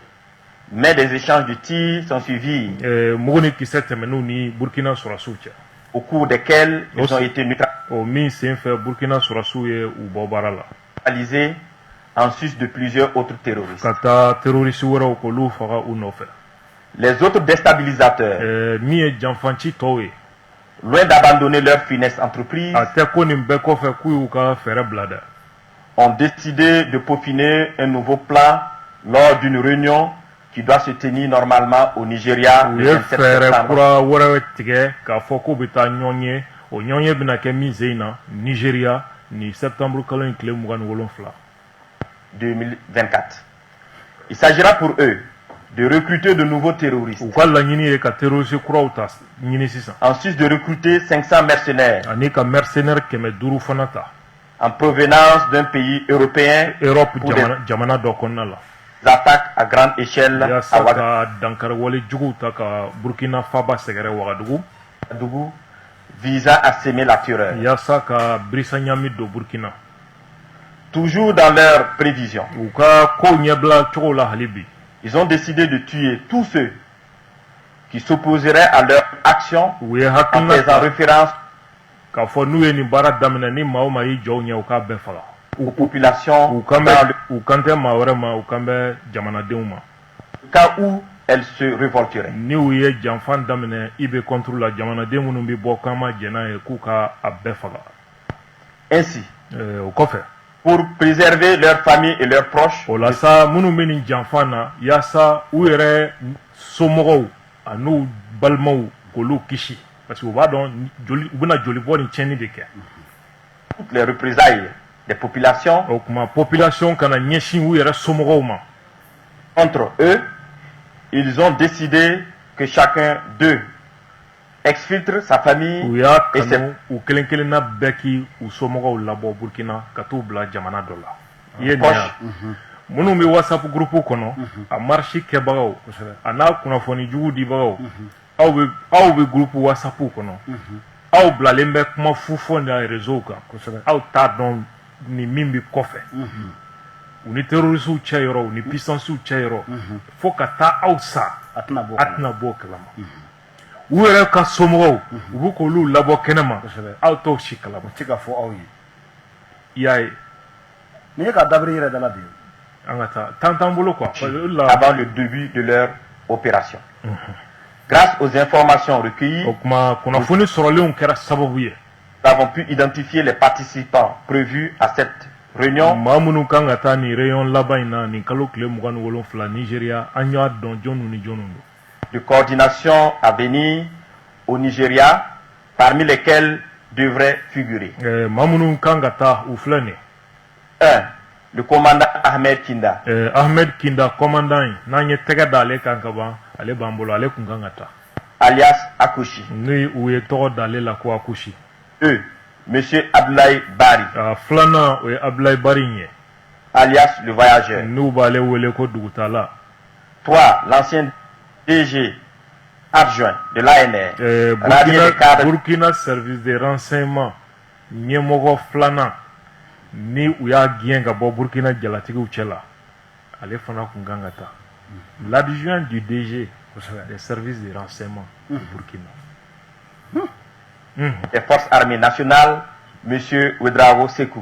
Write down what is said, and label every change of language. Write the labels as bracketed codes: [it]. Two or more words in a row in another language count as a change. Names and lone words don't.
[fr] mais des échanges de tirs sont suivis, [bm] mugu ni kisɛ tɛmɛn'u ni Burkina sɔrɔsiw cɛ [fr] au cours desquels ils ont été [bm] o min senfɛ Burkina sɔrɔsiw ye u bɔ baara la [fr] neutralisés en sus de plusieurs autres terroristes. [bm] ka taa terroriste wɛrɛw k'olu faga u nɔfɛ [fr] Les autres déstabilisateurs, [bm] min ye janfanci tɔw ye [fr] loin d'abandonner leur funeste entreprise, [bm] a tɛ ko nin bɛɛ kɔfɛ k'u y'u ka fɛɛrɛ bila dɛ [fr] ont décidé de peaufiner un nouveau plan lors d'une réunion qui doit se tenir normalement au Nigeria [bm] u [fr] le [bm] ye [fr] 27 [bm] fɛɛrɛ [fr] septembre. [bm] kura wɛrɛ tigɛ k'a fɔ k'u bɛ taa ɲɔgɔn ye o ɲɔgɔn ye bɛna kɛ min sen in na Nigeria ni septembre kalo in tile 27 [fr] 2024. Il s'agira pour eux de recruter de nouveaux terroristes, [bm] u ka laɲini ye ka terroriste kuraw ta ɲini sisan [fr] en sus de recruter 500 mercenaires [bm] ani ka mercenaire 500 fana ta [fr] en provenance d'un pays européen Europe pour des [bm] jamana dɔ kɔnɔna la [fr] attaques à grande échelle à [bm] yaasa ka dankari wale juguw ta ka Burkina Faba sɛgɛrɛ Wagadugu [fr] Ouagadougou, visant à semer la terreur. [bm] yaasa ka birisa ɲami don Burkina [fr] Toujours dans leurs prévisions, [bm] u ka kow ɲɛbila cogo la hali bi [fr] ils ont décidé de tuer tous ceux qui s'opposeraient à leur action [bm] u ye [fr] en [bm] hakilina [fr] faisant [bm] ta [fr] référence [bm] k'a fɔ n'u ye nin baara daminɛ ni maa o maa y'i jɔ u ɲɛ u k'a bɛɛ faga [fr] aux populations [bm] u kan [fr] dans [bm] bɛ [fr] le [bm] u kan tɛ maa wɛrɛ ma u kan bɛ jamanadenw ma [fr] cas où elles se révolteraient. [bm] ni u ye janfan daminɛ i bɛ [fr] contre la [bm] jamanaden minnu bɛ bɔ k'an ma jɛn n'a ye k'u ka a bɛɛ faga [fr] Ainsi, [bm] o kɔfɛ [fr] pour préserver leurs familles et leurs proches, [bm] o la sa minnu bɛ nin janfan na yaasa u yɛrɛ somɔgɔw an'u balimaw k'olu kisi [fr] parce que [bm] u b'a dɔn u bɛna joli bɔ ni tiɲɛni de kɛ [fr] toutes les représailles des populations [bm] o tuma population kana ɲɛsin u yɛrɛ somɔgɔw ma [fr] contre eux, ils ont décidé que chacun d'eux exfiltre sa famille [bm] u y'a [fr] et ses [bm] kanu u kelen kelenna bɛɛ k'i u somɔgɔw labɔ Burkina ka t'u bila jamana dɔ la i ye nin [fr] proches. [bm] ya minnu bɛ WhatsApp groupe kɔnɔ a marche kɛbagaw a n'a kunnafoni jugu dibagaw aw bɛ groupe WhatsApp kɔnɔ aw bilalen bɛ kuma fu fɔ na réseau kan aw t'a dɔn ni min bɛ kɔfɛ u ni terrorisiw cɛ yɔrɔ u ni puissances cɛ yɔrɔ fo ka taa aw sa a tɛna bɔ a tɛna bɔ o kalama u yɛrɛ ka somɔgɔw u bɛ k'olu labɔ kɛnɛma aw t'o si kalama ti ka fɔ aw ye i y'a ye nin ye ka dabiri yɛrɛ dala bi an ka taa tan t'an bolo quoi [fr] avant le début de leur opération. Grâce aux informations recueillies, [bm] o kuma kunnafoni sɔrɔlenw kɛra sababu ye [fr] nous avons pu identifier les participants prévus à cette réunion [bm] maa minnu kan ka taa nin réunion laban in na nin kalo tile 27 Nigeria an y'a dɔn jɔnw ni jɔnw don [fr] de coordination à venir au Nigeria, parmi lesquels devraient figurer [bm] maa minnu kan ka taa u filɛ nin [fr] 1. Le commandant Ahmed Kinda, [bm] Ahmed Kinda commandant in n'an ye tɛgɛ da ale kan ka ban ale b'an bolo ale kun kan ka taa [fr] alias Akushi. [bm] ni u ye tɔgɔ d'ale la ko Akushi [fr] 2. Monsieur Abdoulaye Bari, [bm] filanan o ye Abdoulaye Bari in ye [fr] alias le voyageur. [bm] n'u b'ale wele ko dugutala [fr] 3. L'ancien DG adjoint de l'ANR, radié des cadres [bm] Burkina service de renseignement ɲɛmɔgɔ filanan ni u y'a gɛn ka bɔ Burkina jalatigiw cɛ la ale fana kun kan ka taa [fr] l'adjoint du DG des services de renseignement du Burkina des forces armées nationales, Monsieur Ouedraogo Sekou.